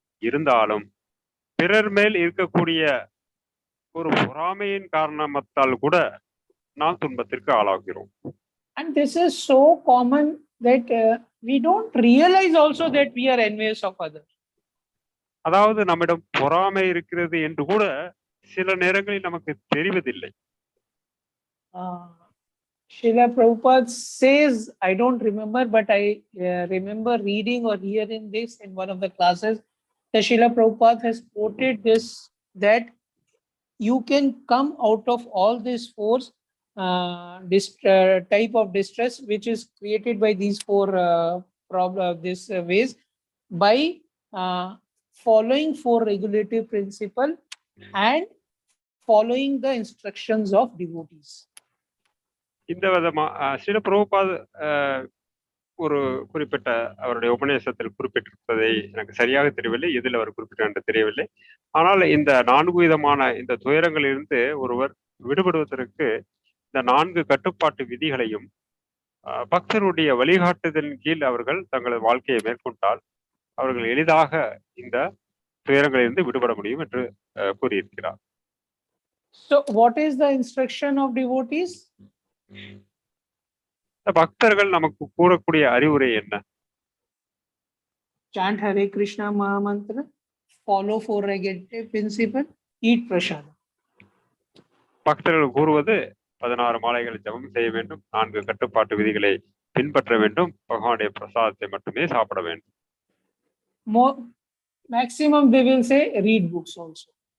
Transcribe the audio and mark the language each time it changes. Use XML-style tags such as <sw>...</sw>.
<ta>இருந்தாலும் பிறர் மேல் இருக்கக்கூடிய ஒரு பொறாமையின் காரணத்தால் கூட நாம் துன்பத்திற்கு ஆளாகிறோம்.</ta> <en>And this is so common that we don't realize also that we are envious of others.</en> <ta>அதாவது நம்மிடம் பொறாமை இருக்கிறது என்று கூட சில நேரங்களில் நமக்கு தெரிவதில்லை.</ta> <en>Srila Prabhupada says, I don't remember, but I remember reading or hearing this in one of the classes. The Srila Prabhupada has quoted this, that you can come out of all these four type of distress which is created by these four ways by following four regulative principle and following the instructions of devotees.</en> <ta>இந்த விதமா ஸ்ரீல பிரபுபாத் ஒரு குறிப்பிட்ட அவருடைய உபநேசத்தில் குறிப்பிட்டிருப்பதை எனக்கு சரியாக தெரியவில்லை, எதில் அவர் குறிப்பிட்டார் என்று தெரியவில்லை. ஆனால் இந்த 4 விதமான இந்த துயரங்களிலிருந்து ஒருவர் விடுபடுவதற்கு இந்த 4 கட்டுப்பாட்டு விதிகளையும் பக்தருடைய வழிகாட்டுதலின் கீழ் அவர்கள் தங்களது வாழ்க்கையை மேற்கொண்டால் அவர்கள் எளிதாக இந்த துயரங்களிலிருந்து விடுபட முடியும் என்று கூறியிருக்கிறார்.</ta> <en>So what is the instruction of devotees?</en> <ta>பக்தர்கள் நமக்கு கூறக்கூடிய அறிவுரை என்ன?</ta> <en>Chant Hare Kṛṣṇa mahā-mantra, follow four regulative principle, eat Prasanna.</en> <ta>பக்தர்கள் கூறுவது 16 மாலைகளை ஜபம் செய்ய வேண்டும், 4 கட்டுப்பாட்டு விதிகளை பின்பற்ற வேண்டும், பகவானுடைய பிரசாதத்தை மட்டுமே சாப்பிட வேண்டும்.</ta> <en>Maximum they will say read books also.</en>